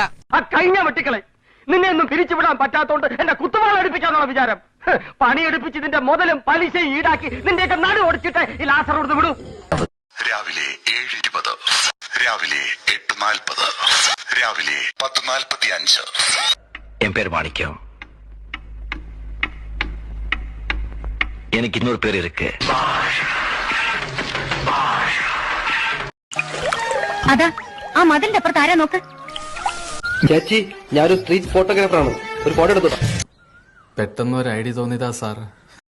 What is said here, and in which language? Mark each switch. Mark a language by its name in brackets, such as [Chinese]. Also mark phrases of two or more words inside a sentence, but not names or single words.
[Malayalam] ആ കഴിഞ്ഞ വെട്ടിക്കളെ നിന്നെ ഒന്നും പിരിച്ചുവിടാൻ പറ്റാത്തോണ്ട് എന്റെ കുത്തുവാള എടുപ്പിക്കാന്നുള്ള വിചാരം. പണിയെടുപ്പിച്ചതിന്റെ മുതലും പലിശയും ഈടാക്കി നിന്റെയൊക്കെ നടു ഓടിച്ചിട്ട് ഈ ലാസർ കൊടുത്ത് വിടും. രാവിലെ 7:20, രാവിലെ 8:40, രാവിലെ 10:45. [Tamil] என் பேர் மாணிக்கம். எனக்கு இன்னொரு பேர் இருக்கு. [Malayalam] അതാ ആ മതിലിന്റെ അപ്പുറത്ത് ആരാ നോക്ക്. ചേച്ചി, ഞാനൊരു സ്ട്രീറ്റ് ഫോട്ടോഗ്രാഫറാണ്. ഒരു ഫോട്ടോ എടുത്തോട്ടാ. പെട്ടെന്ന് ഒരു ഐഡിയ തോന്നിയതാ സാർ.